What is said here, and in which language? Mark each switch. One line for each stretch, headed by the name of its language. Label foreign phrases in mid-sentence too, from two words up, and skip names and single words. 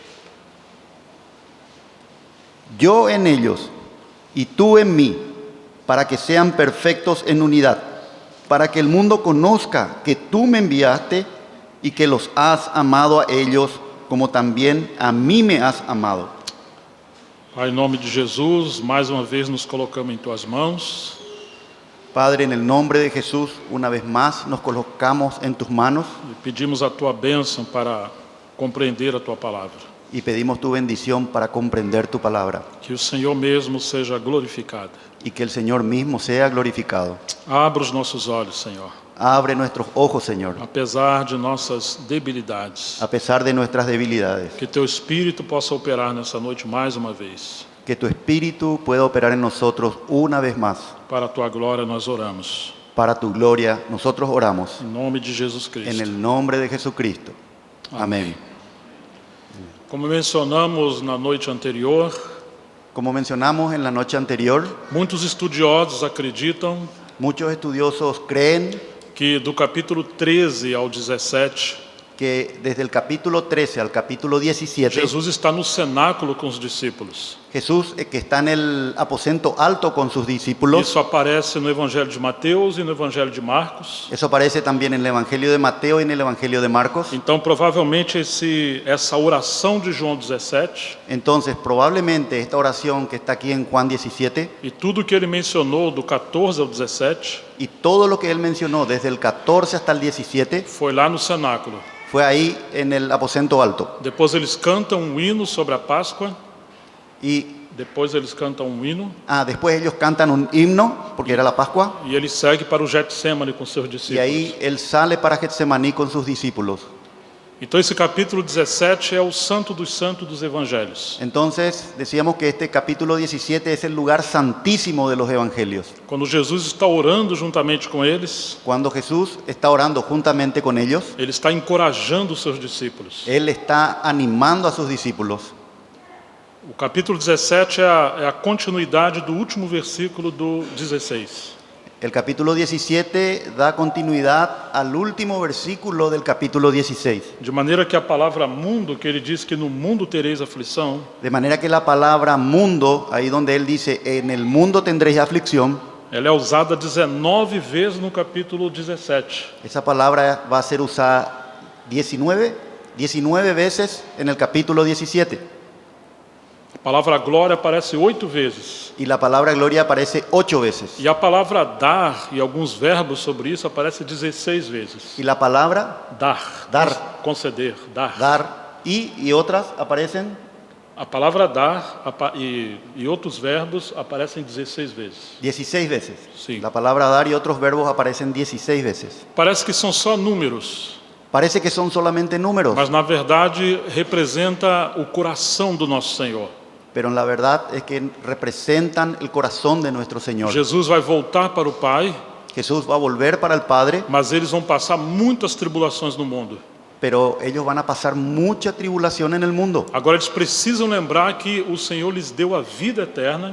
Spanish: Yo en ellos y tú en mí, para que sean perfectos en unidad, para que el mundo conozca que tú me enviaste y que los has amado a ellos como también a mí me has amado.
Portuguese: Pai, em nome de Jesus, mais uma vez nos colocamos em tuas mãos.
Spanish: Padre, en el nombre de Jesús, una vez más nos colocamos en tus manos
Portuguese: E pedimos a tua bênção para compreender a tua palavra.
Spanish: y pedimos tu bendición para comprender tu palabra
Portuguese: Que o Senhor mesmo seja glorificado.
Spanish: y que el Señor mismo sea glorificado.
Portuguese: Abra os nossos olhos, Senhor,
Spanish: Abre nuestros ojos, Señor,
Portuguese: apesar de nossas debilidades.
Spanish: a pesar de nuestras debilidades.
Portuguese: Que teu Espírito possa operar nessa noite mais uma vez.
Spanish: Que tu Espíritu pueda operar en nosotros una vez más.
Portuguese: Para a tua glória nós oramos.
Spanish: Para tu gloria, nosotros oramos
Portuguese: Em nome de Jesus
Spanish: en Cristo. el nombre de Jesucristo. Amén.
Portuguese: Como mencionamos na noite anterior,
Spanish: Como mencionamos en la noche anterior,
Portuguese: muitos estudiosos acreditam
Spanish: muchos estudiosos creen
Portuguese: que do capítulo 13 ao 17,
Spanish: que desde el capítulo 13 al capítulo 17,
Portuguese: Jesus está no cenáculo com os discípulos.
Spanish: Jesús, que está en el aposento alto con sus discípulos,
Portuguese: Isso aparece no Evangelho de Mateus e no Evangelho de Marcos.
Spanish: eso aparece también en el Evangelio de Mateo y en el Evangelio de Marcos.
Portuguese: Então, provavelmente, essa oração de João 17
Spanish: Entonces, probablemente esta oración que está aquí en Juan 17
Portuguese: e tudo que ele mencionou do 14 ao 17
Spanish: y todo lo que él mencionó desde el 14 hasta el 17
Portuguese: foi lá no cenáculo.
Spanish: fue ahí en el aposento alto.
Portuguese: Depois eles cantam um hino sobre a Páscoa.
Spanish: Y
Portuguese: Depois eles cantam um hino
Spanish: después ellos cantan un himno, porque era la Pascua,
Portuguese: e ele segue para o Getsemane com seus
Spanish: y
Portuguese: discípulos.
Spanish: ahí él sale para Getsemaní con sus discípulos.
Portuguese: Então esse capítulo 17 é o santo dos santos dos evangelhos.
Spanish: Entonces decíamos que este capítulo 17 es el lugar santísimo de los evangelios.
Portuguese: Quando Jesus está orando juntamente com eles,
Spanish: Cuando Jesús está orando juntamente con ellos,
Portuguese: ele está encorajando os seus discípulos.
Spanish: él está animando a sus discípulos.
Portuguese: O capítulo 17 é a continuidade do último versículo do 16.
Spanish: El capítulo 17 da continuidad al último versículo del capítulo 16.
Portuguese: De maneira que a palavra mundo, que ele diz que no mundo tereis aflição,
Spanish: De manera que la palabra mundo, ahí donde él dice, en el mundo tendréis aflicción,
Portuguese: ela é usada 19 vezes no capítulo 17.
Spanish: esa palabra va a ser usada 19 veces en el capítulo 17.
Portuguese: A palavra glória aparece 8 vezes.
Spanish: Y la palabra gloria aparece 8 veces.
Portuguese: E a palavra dar e alguns verbos sobre isso aparece 16 vezes.
Spanish: Y la palabra
Portuguese: Dar. Conceder. Dar.
Spanish: dar y otras aparecen,
Portuguese: A palavra dar e outros verbos aparecem 16 vezes.
Spanish: 16 veces. Sí. La palabra dar y otros verbos aparecen 16 veces.
Portuguese: Parece que são só números,
Spanish: Parece que son solamente números,
Portuguese: mas na verdade representa o coração do nosso Senhor.
Spanish: pero en la verdad es que representan el corazón de nuestro Señor.
Portuguese: Jesus vai voltar para o Pai,
Spanish: Jesús va a volver para el Padre,
Portuguese: mas eles vão passar muitas tribulações no mundo.
Spanish: pero ellos van a pasar mucha tribulación en el mundo.
Portuguese: Agora eles precisam lembrar que o Senhor lhes deu a vida eterna,